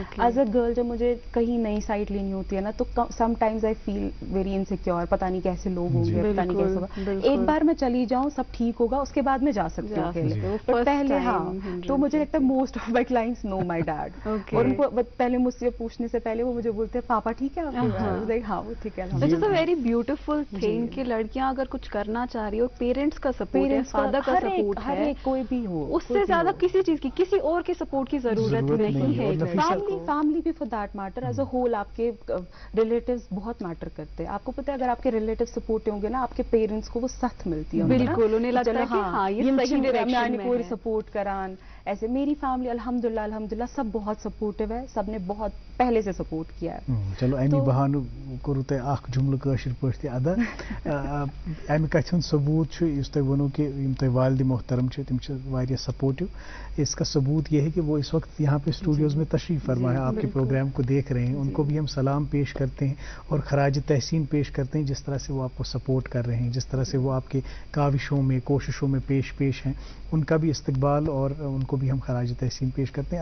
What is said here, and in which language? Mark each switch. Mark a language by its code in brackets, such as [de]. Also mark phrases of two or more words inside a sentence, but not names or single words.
[en] as a girl [ur] جب مجھے کہیں نئی سائٹ لینی ہوتی ہے نا, تو [en] sometimes I feel very insecure, [ur] پتہ نہیں کیسے لوگ ہوں گے, پتہ نہیں کیسے ہوگا. ایک بار میں چلی جاؤں سب ٹھیک ہوگا, اس کے بعد میں جا سکتی ہوں اکیلے. بٹ پہلے ہاں, تو مجھے لگتا ہے [en] most of my clients know my dad, [ur] اور ان کو پہلے مجھ سے پوچھنے سے پہلے وہ مجھے بولتے ہیں پاپا ٹھیک ہے آپ کے, ہاں وہ ٹھیک ہے. [en] it is a very beautiful thing [ur] کہ لڑکیاں اگر کچھ کرنا چاہ رہی ہو, پیرنٹس کا سپورٹ ہے, فادر کا سپورٹ ہے, کوئی بھی ہو, اس سے زیادہ کسی چیز کی, کسی اور کے سپورٹ کی ضرورت نہیں ہے. [en] family بھی for that matter as a whole, [ur] آپ کے ریلیٹیوز بہت میٹر کرتے ہیں. آپ کو پتہ ہے اگر آپ کے ریلیٹیو سپورٹ ہوں گے نا, آپ کے پیرنٹس کو وہ سخت ملتی ہے. بالکل, انہیں لگتا ہے کہ ہاں یہ صحیح ڈائریکشن میں [ks] کوئی سپورٹ کران. [ur] ایسے میری فیملی الحمدللہ سب بہت سپورٹیو ہے, سب نے بہت پہلے سے سپورٹ کیا ہے. [ks] چلو امی بہان کرو تہ اخ جملہ کاشر پٲٹھۍ تہِ ادا امہِ کتھِ ہُنٛد ثبوت چھُ یُس تۄہہِ ووٚنو کہ یِم تۄہہِ والدِ محترم چھِ تِم چھِ واریاہ سپورٹو. [ur] اس کا ثبوت یہ ہے کہ وہ اس وقت یہاں پہ اسٹوڈیوز میں تشریف فرما ہے, آپ کے پروگرام کو دیکھ رہے ہیں. ان کو بھی ہم سلام پیش کرتے ہیں اور خراج تحسین پیش کرتے ہیں جس طرح سے وہ آپ کو سپورٹ کر رہے ہیں, جس طرح سے وہ آپ کے کاوشوں میں کوششوں میں پیش ہیں. ان کا بھی استقبال اور ان کو بھی ہم خراج تحسین پیش کرتے ہیں.